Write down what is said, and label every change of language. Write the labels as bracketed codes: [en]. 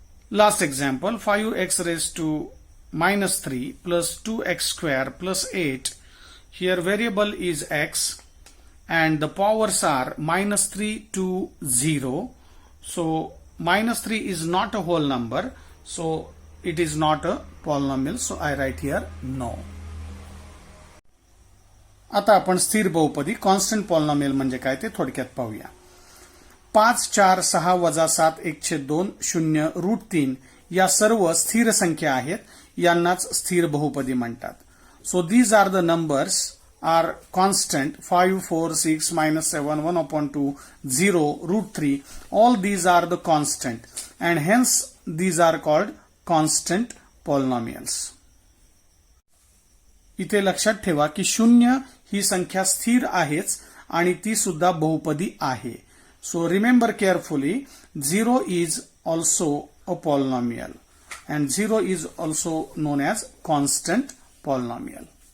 [en] Last example, 5x raised to minus 3 plus 2x square plus 8. Here variable is x and the powers are minus 3 to 0. So minus 3 is not a whole number. So it is not a polynomial. So I write here no. [mr] आता आपण स्थिर बहुपदी constant polynomial म्हणजे काय ते थोडक्यात पाहूया. 5, 4, 6 वजा 7, 1/2, 0, √3 या सर्व स्थिर संख्या आहेत. यांनाच स्थिर बहुपदी म्हणतात. [en] So these are the numbers are constant 5, 4, 6, -7, 1/2, 0, √3. All these are the constant and hence these are called constant polynomials. [mr] इथे लक्षात ठेवा की 0 ही संख्या स्थिर आहेच आणि ती सुद्धा बहुपदी आहे. [en] So remember carefully 0 is also a polynomial and 0 is also known as constant polynomial.